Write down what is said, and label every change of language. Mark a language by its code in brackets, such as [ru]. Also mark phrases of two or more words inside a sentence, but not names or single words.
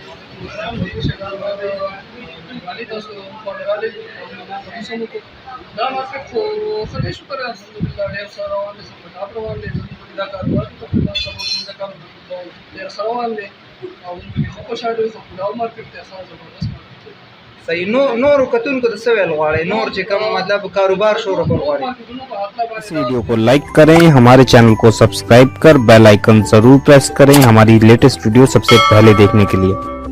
[ps] دا مارکیټ خو ښه دی، شکر الحمدلله، ډېر ښه روان دی. سمپټاپ روان دی. زموږ پکې دا کاروبار ډېر ښه روان دی او موږ پکې ښه خوشحاله یو. دا مارکیټ دی، ښه زبردست مارکیټ دی. صحیح. نورو کتونکو ته څه ویل غواړئ؟ نور چې کوم مطلب کاروبار شروع کول غواړئ؟ [hi] इस वीडियो को लाइक करें, हमारे चैनल को सब्सक्राइब कर [en] bell icon [hi] जरूर प्रेस करें हमारी [en] latest video [hi] सबसे पहले देखने के लिए।